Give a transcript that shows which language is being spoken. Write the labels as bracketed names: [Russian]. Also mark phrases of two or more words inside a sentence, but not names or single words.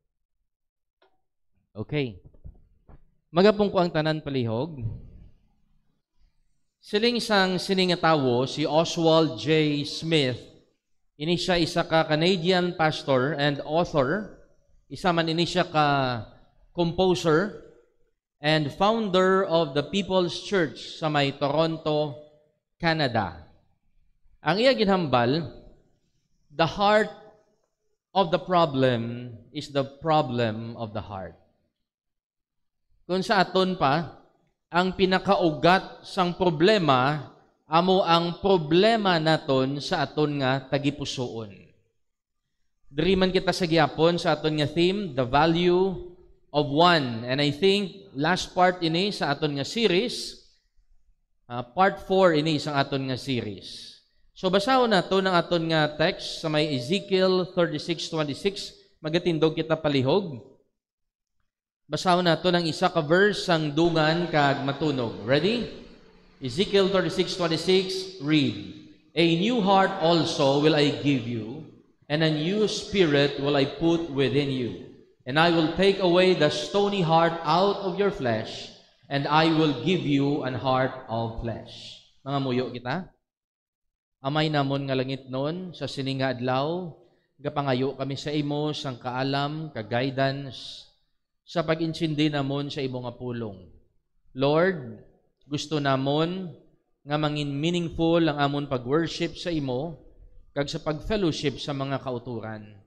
[Hiligaynon] Okay. Magapong ko ang tanan palihog. Siling sang sining nga tawo si Oswald J. Smith. Ini siya isa ka [English] Canadian pastor and author. [Hiligaynon] Isa man ini siya ka [English] composer and founder of the People's Church [Hiligaynon] sa may Toronto, Canada. Ang iya ginhambal, [English] the heart of the problem is the problem of the heart. [Hiligaynon] Kung sa aton pa, ang pinakaugat sang problema, amo ang problema naton sa aton nga tagipusoon. Diri man kita sa gihapon sa aton nga theme, [English] the value of one. And I think last part [Hiligaynon] ini sa aton nga series, part 4 ini sa aton nga series. So basahon nato ng aton nga text sa may Ezekiel 36:26, magatindog kita palihog. Basahon nato ng isa ka verse sang dungan kag matunog. [English] Ready? Ezekiel 36:26, read. A new heart also will I give you, and a new spirit will I put within you. And I will take away the stony heart out of your flesh, and I will give you an heart of flesh. [Hiligaynon] Mga muyo kita. Amay namon nga langit nun, sa sining nga adlaw, gapangayo kami sa imo, sang kaalam, ka-guidance, sa pag-insindi namon sa imo nga pulong. Lord, gusto namon nga mangin meaningful ang amon pag-worship sa imo, kag sa pag-fellowship sa mga kauturan.